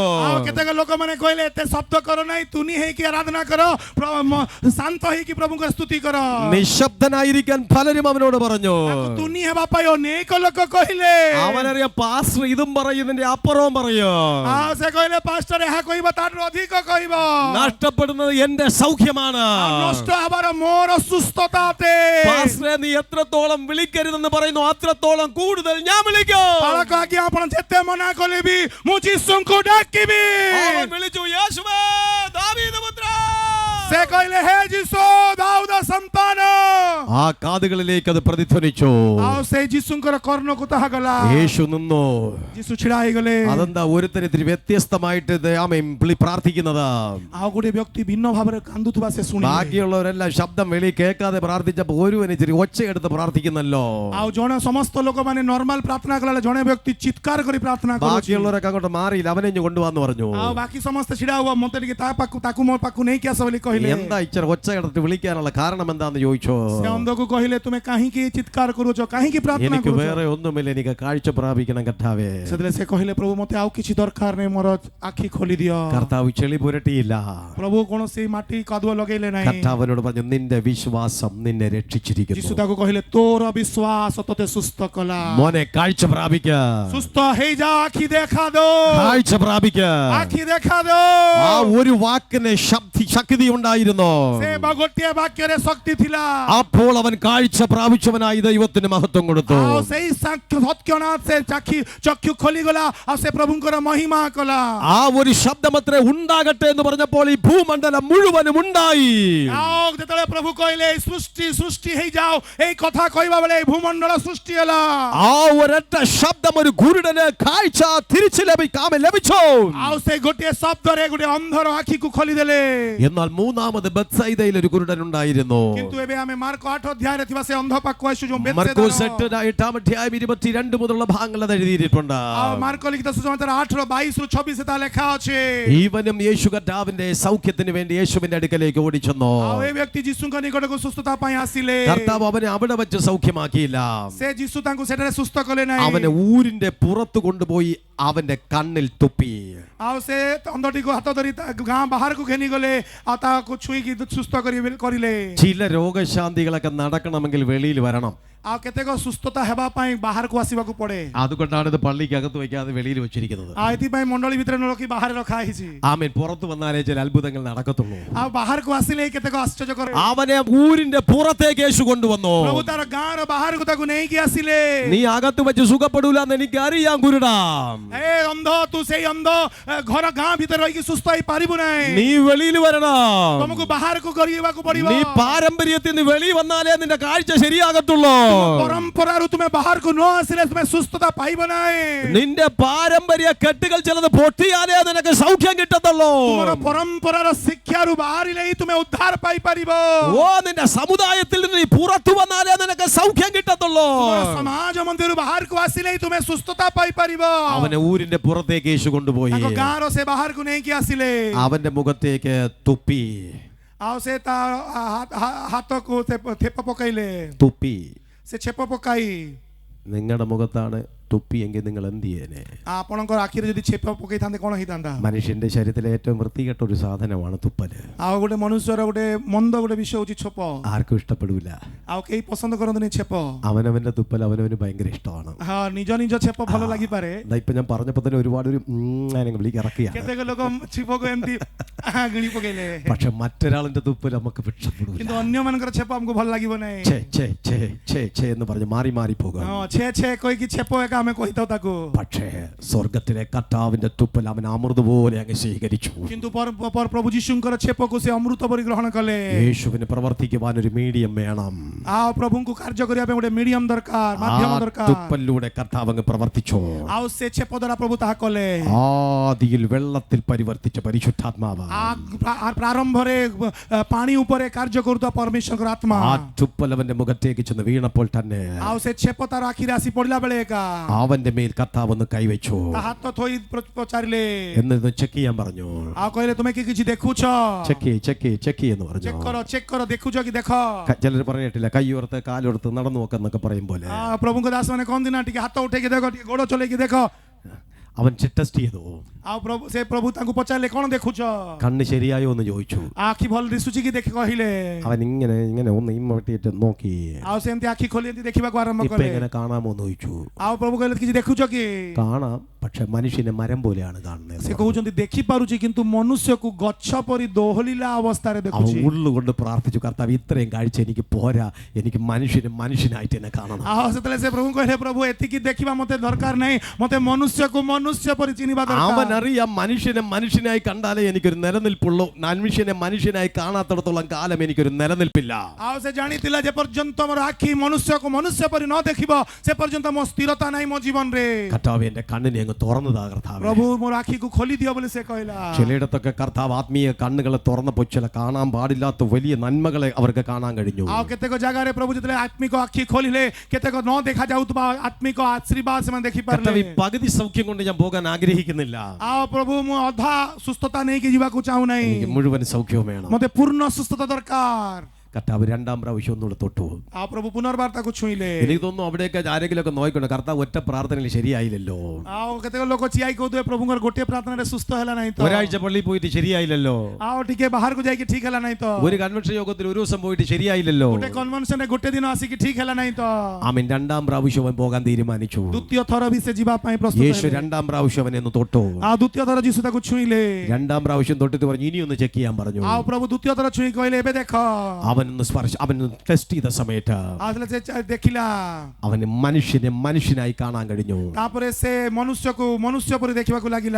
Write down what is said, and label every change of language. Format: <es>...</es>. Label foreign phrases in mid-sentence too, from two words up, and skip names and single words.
<or>ଆଉ କେତେକ ଲୋକମାନେ କହିଲେ ଏତେ ଶବ୍ଦ କର ନାହିଁ, ତୁନି ହେଇକି ଆରାଧନା କର, ଶାନ୍ତ ହେଇକି ପ୍ରଭୁଙ୍କ ସ୍ତୁତି କର.</or> <ml>നിശബ്ദനായിരിക്കാൻ പലരും അവനോട് പറഞ്ഞു.</ml> <or>ତୁନି ହେବା ପାଇଁ ଅନେକ ଲୋକ କହିଲେ.</or> <ml>അവനറിയാം പാസ്റ്റർ ഇതും പറയും ഇതിന്റെ അപ്പുറവും പറയും.</ml> <or>ଆଉ ସେ କହିଲେ ପାଷ୍ଟର ଏହା କହିବ ତାଠାରୁ ଅଧିକ କହିବ.</or> <ml>നഷ്ടപ്പെടുന്നത് എന്റെ സൗഖ്യമാണ്,</ml> <or>ନଷ୍ଟ ହେବାର ମୋର ସୁସ୍ଥତା ଅଟେ.</or> <ml>പാസ്റ്ററെ നീ എത്രത്തോളം വിളിക്കരുതെന്ന് പറയുന്നു അത്രത്തോളം കൂടുതൽ ഞാൻ വിളിക്കും.</ml> <or>ପାଳକ ଆଜ୍ଞା ଆପଣ ଯେତେ ମନା କଲେ ବି ମୁଁ ଯୀଶୁଙ୍କୁ ଡାକିବି.</or> <ml>അവൻ വിളിച്ചു യേശുവേ ദാവീദ് പുത്ര.</ml> <or>ସେ କହିଲେ ହେ ଯୀଶୁ ଦାଉଦ ସନ୍ତାନ.</or> <ml>ആ കാതുകളിലേക്ക് അത് പ്രതിധ്വനിച്ചു.</ml> <or>ଆଉ ସେ ଯୀଶୁଙ୍କର କର୍ଣ୍ଣକୁ ତାହା ଗଲା.</or> <ml>യേശു നിന്നു.</ml> <or>ଯୀଶୁ ଛିଡ଼ା ହେଇଗଲେ.</or> <ml>അതെന്താ ഒരുത്തന് ഇത്തിരി വ്യത്യസ്തമായിട്ട് പ്രാർത്ഥിക്കുന്നത്?</ml> <or>ଆଉ ଗୋଟେ ବ୍ୟକ୍ତି ଭିନ୍ନ ଭାବରେ କାନ୍ଦୁଥିବା ସେ ଶୁଣିଲେ.</or> <ml>ബാക്കിയുള്ളവരെല്ലാം ശബ്ദം വെളി കേൾക്കാതെ പ്രാർത്ഥിച്ചപ്പോൾ ഒരുവന് ഇച്ചിരി ഒച്ചയെടുത്ത് പ്രാർത്ഥിക്കുന്നല്ലോ.</ml> <or>ଆଉ ଜଣେ ସମସ୍ତ ଲୋକମାନେ ନର୍ମାଲ ପ୍ରାର୍ଥନା କଲା ଜଣେ ବ୍ୟକ୍ତି ଚିତ୍କାର କରି ପ୍ରାର୍ଥନା କରୁଛି.</or> <ml>ബാക്കിയുള്ളവരൊക്കെ അങ്ങോട്ട് മാറിയില്ല, അവനെ കൊണ്ടുവന്ന് പറഞ്ഞു.</ml> <or>ଆଉ ବାକି ସମସ୍ତେ ଛିଡ଼ା ହୁଅ, ମତେ ଟିକେ ତାକୁ ମୋ ପାଖକୁ ନେଇକି ଆସ ବୋଲି କହିଲେ.</or> <ml>എന്താ ഇച്ചിരി ഒച്ചയെടുത്ത് വിളിക്കാനുള്ള കാരണം എന്താന്ന് ചോദിച്ചോ.</ml> <or>ସେ ଅନ୍ଧକୁ କହିଲେ ତୁମେ କାହିଁକି ଚିତ୍କାର କରୁଛ, କାହିଁକି ପ୍ରାର୍ଥନା</or> <ml>എനിക്ക്</ml> <or>କରୁଛ?</or> <ml>വേറെ ഒന്നുമില്ല, എനിക്ക് കാഴ്ച പ്രാപിക്കണം കർത്താവേ.</ml> <or>ସେତେବେଳେ ସେ କହିଲେ ପ୍ରଭୁ ମତେ ଆଉ କିଛି ଦରକାର ନାହିଁ, ମୋର ଆଖି ଖୋଲି ଦିଅ.</or> <ml>കർത്താവ് ചെളി പുരട്ടിയില്ല.</ml> <or>ପ୍ରଭୁ କୌଣସି ମାଟି କାଦୁଅ ଲଗେଇଲେ ନାହିଁ.</or> <ml>കർത്താവിനോട് പറഞ്ഞു നിന്റെ വിശ്വാസം നിന്നെ</ml> <or>ଯୀଶୁ</or> <ml>രക്ഷിച്ചിരിക്കുന്നു.</ml> <or>ତାକୁ କହିଲେ ତୋର ବିଶ୍ୱାସ ତତେ ସୁସ୍ଥ କଲା.</or> <ml>മോനെ കാഴ്ച പ്രാപിക്ക,</ml> <or>ସୁସ୍ଥ ହେଇଯା, ଆଖି ଦେଖା ଦो,</or> <ml>കാഴ്ച പ്രാപിക്ക.</ml> <or>ଆଖି ଦେଖା ଦो.</or> <ml>ആ ഒരു വാക്കിന് ശക്തി ഉണ്ടായിരുന്നു.</ml> <or>ସେ ଗୋଟିଏ ବାକ୍ୟରେ ଶକ୍ତି ଥିଲା.</or> <ml>അപ്പോൾ അവൻ കാഴ്ച പ്രാപിച്ചവനായി ദൈവത്തിന് മഹത്വം കൊടുത്തു.</ml> <or>ଆଉ ସେଇ ସତ୍ୟନାଥ ସେ ଚକ୍ଷୁ ଖୋଲିଗଲା, ଆଉ ସେ ପ୍ରଭୁଙ୍କର ମହିମା କଲା.</or> <ml>ആ ഒരു ശബ്ദം അത്ര ഉണ്ടാകട്ടെ എന്ന് പറഞ്ഞപ്പോൾ ഈ ഭൂമണ്ഡലം മുഴുവനും ഉണ്ടായി.</ml> <or>ଆଉ ଯେତେବେଳେ ପ୍ରଭୁ କହିଲେ ସୃଷ୍ଟି ହେଇଯାଉ, ଏଇ କଥା କହିବା ବେଳେ ଭୂମଣ୍ଡଳ ସୃଷ୍ଟି ହେଲା.</or> <ml>ആ ഒരൊറ്റ ശബ്ദം ഒരു കുരുടന് കാഴ്ച തിരിച്ചു ലഭിച്ചു.</ml> <or>ଆଉ ସେ ଗୋଟିଏ ଶବ୍ଦରେ ଗୋଟେ ଅନ୍ଧର ଆଖିକୁ ଖୋଲିଦେଲେ.</or> <ml>എന്നാൽ മൂന്നാമത് ബത്സയിദയിൽ ഒരു കുരുടൻ ഉണ്ടായിരുന്നു.</ml> <or>କିନ୍ତୁ ଏବେ ଆମେ ମାର୍କ 8 ଅଧ୍ୟାୟରେ ଥିବା ସେ ଅନ୍ଧ ପାଖକୁ ଆସିଛୁ, ଯୋଉ</or> <ml>മർക്കോസ് 8-ാം അധ്യായം 22 മുതലുള്ള ഭാഗങ്ങൾ അത് എഴുതിയിട്ടുണ്ട്.</ml> <or>ଆଉ ମାର୍କ ଲିଖିତ ସୁସମାଚାର 8:22-24 ତା ଲେଖା ଅଛି.</or> <ml>ഈവനും യേശു കർത്താവിന്റെ സൗഖ്യത്തിന് വേണ്ടി യേശുവിന്റെ അടുക്കലേക്ക് ഓടിച്ചെന്നു.</ml> <or>ଆଉ ଏ ବ୍ୟକ୍ତି ଯୀଶୁଙ୍କ ନିକଟକୁ ସୁସ୍ଥତା ପାଇଁ ଆସିଲେ.</or> <ml>കർത്താവ് അവനെ അവിടെ വെച്ച് സൗഖ്യമാക്കിയില്ല.</ml> <or>ସେ ଯୀଶୁ ତାଙ୍କୁ ସେଠାରେ ସୁସ୍ଥ କଲେ ନାହିଁ.</or> <ml>അവനെ ഊരിന്റെ പുറത്ത് കൊണ്ടുപോയി അവന്റെ കണ്ണിൽ തുപ്പി.</ml> <or>ଆଉ ସେ ଅନ୍ଧଟିକୁ ହାତ ଧରି ଗାଁ ବାହାରକୁ ଘେନି ଗଲେ ଆଉ ତାକୁ ଛୁଇଁକି ସୁସ୍ଥ କରିଲେ</or> <ml>ചില രോഗശാന്തികളൊക്കെ നടക്കണമെങ്കിൽ വെളിയിൽ വരണം.</ml> <or>ଆଉ କେତେକ ସୁସ୍ଥତା ହେବା ପାଇଁ ବାହାରକୁ ଆସିବାକୁ ପଡେ</or> <ml>അതുകൊണ്ടാണ് ഇത് പള്ളിക്കകത്ത് വയ്ക്കാതെ വെളിയിൽ വെച്ചിരിക്കുന്നത്.</ml> <or>ଆଉ ଏଥିପାଇଁ ମଣ୍ଡଳୀ ଭିତରେ ନ ରଖି ବାହାରେ ରଖା ହେଇଛି.</or> <ml>ആമേൻ. പുറത്തു വന്നാലേ ചില അത്ഭുതങ്ങൾ നടക്കത്തുള്ളൂ.</ml> <or>ଆଉ ବାହାରକୁ ଆସିଲେ କେତେକ ଆଶ୍ଚର୍ଯ୍ୟକର</or> <ml>അവനെ ഊരിന്റെ പുറത്തേക്ക് യേശു കൊണ്ടുവന്നു.</ml> <or>ପ୍ରଭୁ ତାର ଗାଁର ବାହାରକୁ ତାକୁ ନେଇକି ଆସିଲେ.</or> <ml>നീ അകത്ത് വെച്ച് സുഖപ്പെടൂല എന്ന് എനിക്ക് അറിയാം കുരുടാ.</ml> <or>ଏ ଅନ୍ଧ ତୁ ସେଇ ଅନ୍ଧ ଘର ଗାଁ ଭିତରେ ରହିକି ସୁସ୍ଥ ହେଇପାରିବୁ ନାହିଁ.</or> <ml>നീ വെളിയിൽ വരണം.</ml> <or>ତମକୁ ବାହାରକୁ କରିବାକୁ ପଡିବ.</or> <ml>നീ പാരമ്പര്യത്തിൽ നിന്ന് വെളി വന്നാലേ നിന്റെ കാഴ്ച ശരിയാകത്തുള്ളൂ.</ml> <or>ପରମ୍ପରାରୁ ତୁମେ ବାହାରକୁ ନ ଆସିଲେ ତୁମେ ସୁସ୍ଥତା ପାଇବ ନାହିଁ.</or> <ml>നിന്റെ പാരമ്പര്യ കെട്ടുകൾ ചിലത് പൊട്ടിയാലേ നിനക്ക് സൗഖ്യം കിട്ടത്തുള്ളൂ.</ml> <or>ତୁମର ପରମ୍ପରାର ଶିକ୍ଷାରୁ ବାହାରିଲେ ହିଁ ତୁମେ ଉଦ୍ଧାର ପାଇପାରିବ.</or> <ml>ഓ നിന്റെ സമുദായത്തിൽ നിന്ന് നീ പുറത്തു വന്നാലേ നിനക്ക് സൗഖ്യം കിട്ടത്തുള്ളൂ.</ml> <or>ସମାଜ ମନ୍ଦିରରୁ ବାହାରକୁ ଆସିଲେ ହିଁ ତୁମେ ସୁସ୍ଥତା ପାଇପାରିବ.</or> <ml>അവനെ ഊരിന്റെ പുറത്തേക്ക് യേശു കൊണ്ടുപോയി.</ml> <or>ତାଙ୍କ ଗାଁର ସେ ବାହାରକୁ ନେଇକି ଆସିଲେ.</or> <ml>അവന്റെ മുഖത്തേക്ക് തുപ്പി.</ml> <or>ଆଉ ସେ ତା ହାତକୁ ଥେପ ପକାଇଲେ.</or> <ml>തുപ്പി.</ml> <or>ସେ ଛେପ ପକାଇ</or> <ml>നിങ്ങളുടെ മുഖത്താണ് തുപ്പിയെങ്കിൽ നിങ്ങൾ എന്ത് ചെയ്യേനെ?</ml> <or>ଆପଣଙ୍କର ଆଖିରେ ଯଦି ଛେପ ପକେଇଥାନ୍ତେ କ'ଣ ହେଇଥାନ୍ତା?</or> <ml>മനുഷ്യന്റെ ശരീരത്തിലെ ഏറ്റവും വൃത്തികെട്ട ഒരു സാധനമാണ് തുപ്പല്.</ml> <or>ଆଉ ଗୋଟେ ମନୁଷ୍ୟର ଗୋଟେ ମନ୍ଦ ଗୋଟେ ବିଷୟ ହଉଛି ଛେପ.</or> <ml>ആർക്കും ഇഷ്ടപ്പെടില്ല.</ml> <or>ଆଉ କେହି ପସନ୍ଦ କରନ୍ତିନି ଛେପ.</or> <ml>അവനവന്റെ തുപ്പൽ അവനവന് ഭയങ്കര ഇഷ്ടമാണ്.</ml> <or>ହଁ ନିଜ ନିଜ ଛେପ ଭଲ ଲାଗିପାରେ.</or> <ml>ഇപ്പൊ ഞാൻ പറഞ്ഞപ്പോ തന്നെ ഒരുപാട് ഒരു വിളിക്ക് ഇറക്കിയാണ്.</ml> <or>କେତେକ ଲୋକ ଛେପକୁ ଏମିତି ଗିଳି ପକେଇଲେ.</or> <ml>പക്ഷെ മറ്റൊരാളിന്റെ തുപ്പൽ നമുക്ക് ഇഷ്ടപ്പെടില്ല.</ml> <or>କିନ୍ତୁ ଅନ୍ୟମାନଙ୍କର ଛେପ ଆମକୁ ଭଲ ଲାଗିବ ନାହିଁ.</or> <ml>എന്ന് പറഞ്ഞ് മാറി മാറി പോകും.</ml> <or>ଛେ ଛେ କହିକି ଛେପ ଏକା ଆମେ କହିଥାଉ ତାକୁ.</or> <ml>പക്ഷേ സ്വർഗത്തിലെ കർത്താവിന്റെ തുപ്പൽ അവൻ അമൃത പോലെ അങ്ങ് സ്വീകരിച്ചു.</ml> <or>କିନ୍ତୁ ପ୍ରଭୁ ଯୀଶୁଙ୍କର ଛେପକୁ ସେ ଅମୃତ ପରି ଗ୍ରହଣ କଲେ.</or> <ml>യേശുവിന് പ്രവർത്തിക്കുവാൻ ഒരു മീഡിയം വേണം.</ml> <or>ଆଉ ପ୍ରଭୁଙ୍କୁ କାର୍ଯ୍ୟ କରିବା ପାଇଁ ଗୋଟେ ମିଡିୟମ ଦରକାର, ମାଧ୍ୟମ ଦରକାର.</or> <ml>തുപ്പലിലൂടെ കർത്താവ് അങ്ങ് പ്രവർത്തിച്ചു.</ml> <or>ଆଉ ସେ ଛେପ ଦ୍ୱାରା ପ୍ରଭୁ ତାହା କଲେ.</or> <ml>ആദിയിൽ വെള്ളത്തിൽ പരിവർത്തിച്ച പരിശുദ്ധാത്മാവ്.</ml> <or>ପ୍ରାରମ୍ଭରେ ପାଣି ଉପରେ କାର୍ଯ୍ୟ କରୁଥିବା ପରମେଶ୍ୱରଙ୍କର ଆତ୍ମା.</or> <ml>ആ തുപ്പൽ അവന്റെ മുഖത്തേക്ക് ചെന്ന് വീണപ്പോൾ തന്നെ</ml> <or>ଆଉ ସେ ଛେପ ତାର ଆଖିରେ ଆସି ପଡିଲା ବେଳେ ଏକା</or> <ml>അവന്റെ മേൽ കർത്താവ് ഒന്ന് കൈവച്ചു.</ml> <or>ତା ହାତ ଥୋଇ ପଚାରିଲେ.</or> <ml>എന്നിട്ട് ചെക്ക് ചെയ്യാൻ പറഞ്ഞു.</ml> <or>ଆଉ କହିଲେ ତୁମେ କି କିଛି ଦେଖୁଛ?</or> <ml>ചെക്ക് എന്ന് പറഞ്ഞു.</ml> <or>ଚେକ୍ କର ଦେଖୁଛ କି ଦେଖ.</or> <ml>ചിലർ പറഞ്ഞിട്ടില്ല കൈയോർത്ത് കാലോർത്ത് നടന്നു നോക്കെന്നൊക്കെ പറയും പോലെ.</ml> <or>ପ୍ରଭୁଙ୍କ ଦାସ ମାନେ କହନ୍ତି ନା ଟିକେ ହାତ ଉଠେଇକି ଦେଖ, ଟିକେ ଗୋଡ ଚଲେଇକି ଦେଖ.</or> <ml>അവൻ ടെസ്റ്റ് ചെയ്തു.</ml> <or>ଆଉ ସେ ପ୍ରଭୁ ତାଙ୍କୁ ପଚାରିଲେ କ'ଣ ଦେଖୁଛ?</or> <ml>കണ്ണ് ശരിയായോ എന്ന് ചോദിച്ചു.</ml> <or>ଆଖି ଭଲ ଦିଶୁଛି କି ଦେଖି କହିଲେ.</or> <ml>അവൻ ഇങ്ങനെ ഒന്ന് ഇമ്മട്ടിട്ട് നോക്കി.</ml> <or>ଆଉ ସେମିତି ଆଖି ଖୋଲି ଏମିତି ଦେଖିବାକୁ ଆରମ୍ଭ</or> <ml>ഇപ്പൊ</ml> <or>କଲେ.</or> <ml>എങ്ങനെ കാണാമോ എന്ന് ചോദിച്ചു.</ml> <or>ଆଉ ପ୍ରଭୁ କହିଲେ କିଛି ଦେଖୁଛ କି?</or> <ml>കാണാം, പക്ഷെ മനുഷ്യനെ മരം പോലെയാണ് കാണുന്നത്.</ml> <or>ସେ କହୁଛନ୍ତି ଦେଖିପାରୁଛି କିନ୍ତୁ ମନୁଷ୍ୟକୁ ଗଛ ପରି ଦୋହଲିଲା ଅବସ୍ଥାରେ</or> <ml>അവൻ</ml> <or>ଦେଖୁଛି.</or> <ml>ഉള്ളുകൊണ്ട് പ്രാർത്ഥിച്ചു, കർത്താവ് ഇത്രയും കാഴ്ച എനിക്ക് പോരാ, എനിക്ക് മനുഷ്യനായിട്ട് എന്നെ കാണണം.</ml> <or>ଆଉ ସେତେବେଳେ ସେ ପ୍ରଭୁ କହିଲେ, ପ୍ରଭୁ ଏତିକି ଦେଖିବା ମତେ ଦରକାର ନାହିଁ, ମତେ ମନୁଷ୍ୟକୁ ମନୁଷ୍ୟ ପରି ଚିହ୍ନିବା</or> <ml>അവൻ</ml> <or>ଦରକାର.</or> <ml>അറിയാം മനുഷ്യനായി കണ്ടാലേ എനിക്കൊരു നിലനിൽപ്പുള്ളൂ. മനുഷ്യനായി കാണാത്തിടത്തോളം കാലം എനിക്കൊരു നിലനിൽപ്പില്ല.</ml> <or>ଆଉ ସେ ଜାଣିଥିଲା ଯେ ପର୍ଯ୍ୟନ୍ତ ମୋର ଆଖି ମନୁଷ୍ୟକୁ ମନୁଷ୍ୟ ପରି ନ ଦେଖିବ ସେ ପର୍ଯ୍ୟନ୍ତ ମୋ ସ୍ଥିରତା ନାହିଁ ମୋ ଜୀବନରେ.</or> <ml>കർത്താവ് എന്റെ കണ്ണിനെ അങ്ങ് തുറന്നതാ കർത്താവ്.</ml> <or>ପ୍ରଭୁ ମୋର ଆଖିକୁ ଖୋଲି ଦିଅ ବୋଲି ସେ କହିଲା.</or> <ml>ചിലയിടത്തൊക്കെ കർത്താവ് ആത്മീയ കണ്ണുകളെ തുറന്നപ്പോൾ ചില കാണാൻ പാടില്ലാത്ത വലിയ നന്മകളെ അവർക്ക് കാണാൻ കഴിഞ്ഞു.</ml> <or>ଆଉ କେତେକ ଜାଗାରେ ପ୍ରଭୁ ଯେତେବେଳେ ଆତ୍ମିକ ଆଖି ଖୋଲିଲେ କେତେକ ନ ଦେଖା ଯାଉଥିବା ଆତ୍ମିକ ଆଶୀର୍ବାଦ ସେମାନେ ଦେଖିପାରିଲେ.</or> <ml>കർത്താവ് ഈ പകുതി സൗഖ്യം കൊണ്ട് ഞാൻ പോകാൻ ആഗ്രഹിക്കുന്നില്ല.</ml> <or>ଆଉ ପ୍ରଭୁ ମୁଁ ଅଧା ସୁସ୍ଥତା ନେଇକି ଯିବାକୁ ଚାହୁଁନାହିଁ,</or> <ml>എനിക്ക് മുഴുവൻ സൗഖ്യം വേണം.</ml> <or>ମତେ ପୂର୍ଣ୍ଣ ସୁସ୍ଥତା ଦରକାର.</or> <ml>കർത്താവ് രണ്ടാം പ്രാവശ്യം ഒന്നുകൂടെ തൊട്ടു.</ml> <or>ଆଉ ପ୍ରଭୁ ପୁନର୍ବାର ତାକୁ ଛୁଇଁଲେ.</or> <ml>എനിക്ക് തോന്നുന്നു അവിടെയൊക്കെ ആരെങ്കിലും ഒക്കെ നോക്കിക്കൊണ്ട് കർത്താവ് ഒറ്റ പ്രാർത്ഥനയിൽ ശരിയായില്ലല്ലോ.</ml> <or>ଆଉ କେତେକ ଲୋକ ଚିଆଇ କହୁଥିବେ ପ୍ରଭୁଙ୍କର ଗୋଟିଏ ପ୍ରାର୍ଥନାରେ ସୁସ୍ଥ ହେଲା ନାହିଁ ତ,</or> <ml>ഒരാഴ്ച പള്ളിയിൽ പോയിട്ട് ശരിയായില്ലല്ലോ,</ml> <or>ଆଉ ଟିକେ ବାହାରକୁ ଯାଇକି ଠିକ ହେଲା ନାହିଁ ତ,</or> <ml>ഒരു കൺവെൻഷൻ യോഗത്തിൽ ഒരു ദിവസം പോയിട്ട് ശരിയായില്ലല്ലോ.</ml> <or>ଗୋଟେ କନଭେନସନରେ ଗୋଟେ ଦିନ ଆସିକି ଠିକ ହେଲା ନାହିଁ ତ.</or> <ml>ആമേൻ. രണ്ടാം പ്രാവശ്യം അവൻ പോകാൻ തീരുമാനിച്ചു.</ml> <or>ଦ୍ୱିତୀୟ ଥର ବି ସେ ଯିବା ପାଇଁ ପ୍ରସ୍ତୁତ</or> <ml>യേശു</ml> <or>ହେଲେ.</or> <ml>രണ്ടാം പ്രാവശ്യം അവനെ ഒന്ന് തൊട്ടു.</ml> <or>ଆଉ ଦ୍ୱିତୀୟ ଥର ଯୀଶୁ ତାକୁ ଛୁଇଁଲେ.</or> <ml>രണ്ടാം പ്രാവശ്യം തൊട്ടിട്ട് പറഞ്ഞു ഇനി ഒന്ന് ചെക്ക് ചെയ്യാൻ പറഞ്ഞു.</ml> <or>ଆଉ ପ୍ରଭୁ ଦ୍ୱିତୀୟ ଥର ଛୁଇଁ କହିଲେ ଏବେ ଦେଖ.</or> <ml>അവൻ ടെസ്റ്റ് ചെയ്ത സമയത്ത്</ml> <or>ସେ ଦେଖିଲା</or> <ml>അവന് മനുഷ്യനായി കാണാൻ കഴിഞ്ഞു.</ml> <or>ତାପରେ ସେ ମନୁଷ୍ୟକୁ ମନୁଷ୍ୟ ପରି ଦେଖିବାକୁ ଲାଗିଲା.</or>